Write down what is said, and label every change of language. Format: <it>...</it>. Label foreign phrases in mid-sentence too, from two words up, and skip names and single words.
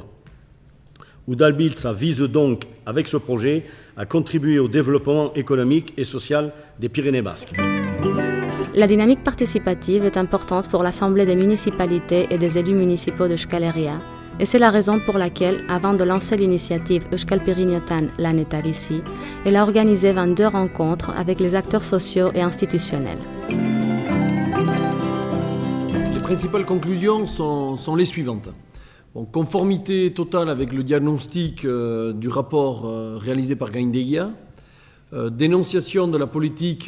<fr>Udalbiltza vise donc, avec ce projet, à contribuer au développement économique et social des Pyrénées basques. La dynamique participative est importante pour l'Assemblée des municipalités et des élus municipaux de Euskal Herria, et c'est la raison pour laquelle, avant de lancer l'initiative Euskal Pirinioetan, lan eta bizi, elle a organisé 22 rencontres avec les acteurs sociaux et institutionnels. Les principales conclusions sont les suivantes. Bon, conformité totale avec le diagnostic du rapport réalisé par Gendeguia, dénonciation de la politique</fr>